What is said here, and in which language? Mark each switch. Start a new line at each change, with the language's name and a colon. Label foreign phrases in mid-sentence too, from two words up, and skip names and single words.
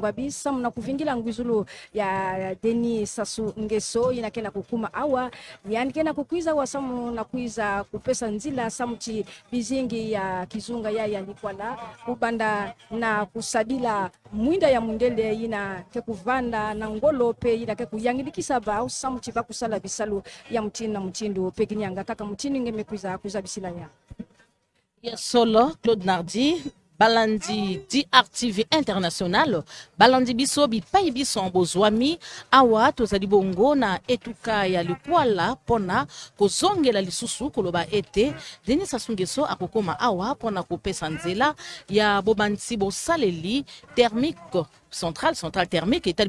Kituba (Democratic Republic of Congo): Ngwabi samu na kuvingila ngwizulu ya Deni Sasu Ngeso inakena kukuma awa yani kena kukwiza wa samu na kuiza kupesa nzila samu chi bizingi ya kizunga ya likwa la kubanda na kusadila mwinda ya mundele ina ke kuvanda na ngolo pe ina ke kuyangidikisa ba au samu chi bakusala bisalu ya mtini na mtindo Pekinyanga kaka mtini ngeme kuiza bisila ya
Lingala: Solo Claude Nardi balandi DRTV international balandi biso bipai biso bozwami awa tozali bongo na etuka ya likwala pona kozongela lisusu koloba ete Denis Sassou Nguesso akokoma awa pona kopesa nzela ya bobanti bosaleli
French: thermique centrale thermique
Lingala: etali